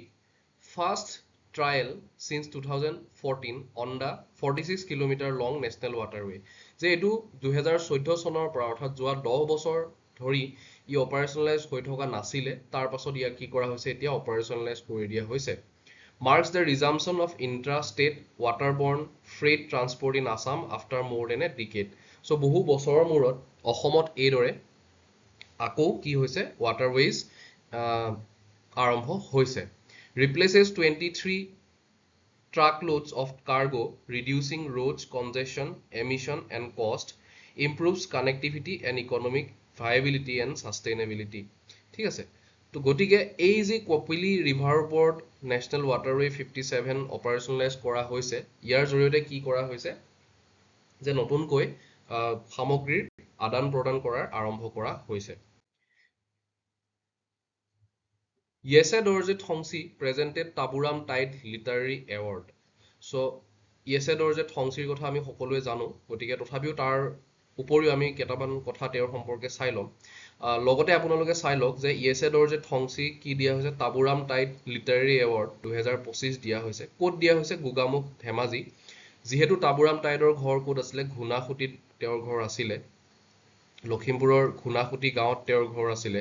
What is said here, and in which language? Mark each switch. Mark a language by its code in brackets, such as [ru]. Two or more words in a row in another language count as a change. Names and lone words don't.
[en] First trial since 2014 on the 46 kilometre long national waterway. [as] যে এইটো 2014 চনৰ পৰা অৰ্থাৎ যোৱা 10 বছৰ ধৰি ই অপাৰেশ্যনেলাইজ হৈ থকা নাছিলে, তাৰ পাছত ইয়াক কি কৰা হৈছে এতিয়া অপাৰেশ্যনেলাইজ কৰি দিয়া হৈছে। [en] Marks the resumption of intra-state waterborne freight transport in Assam after more than a decade. [as] So বহু বছৰৰ মূৰত অসমত এইদৰে আকৌ কি হৈছে ৱাটাৰৱেজ আৰম্ভ হৈছে। [en] Replaces 23 truckloads of cargo, reducing roads congestion, emission and cost, improves connectivity and economic viability and sustainability. [as] ঠিক আছে, তো গতিকে এই যে কপিলি ৰিভাৰৰ ওপৰত নেশ্যনেল ৱাটাৰৱে 57 অপাৰেশ্যনেলাইজ কৰা হৈছে, ইয়াৰ জৰিয়তে কি কৰা হৈছে যে নতুনকৈ সামগ্ৰীৰ আদান প্ৰদান কৰাৰ আৰম্ভ কৰা হৈছে। [en] Yese Dorje Thongsi presented Taburam Tide Literary Award. [as] So Yese Dorje Thongsiৰ কথা আমি সকলোৱে জানো, গতিকে তথাপিও তাৰ উপৰিও আমি কেইটামান কথা তেওঁৰ সম্পৰ্কে চাই ল'ম। লগতে আপোনালোকে চাই লওক যে Yese Dorje Thongsi কি দিয়া হৈছে, তাবুৰাম টাইড লিটাৰেৰী এৱাৰ্ড 2025 দিয়া হৈছে। ক'ত দিয়া হৈছে? গোগামুখ ধেমাজি। যিহেতু তাবুৰাম টাইডৰ ঘৰ ক'ত আছিলে, ঘুনাসুতিত তেওঁৰ ঘৰ আছিলে, লখিমপুৰৰ ঘুনাসুতি গাঁৱত তেওঁৰ ঘৰ আছিলে।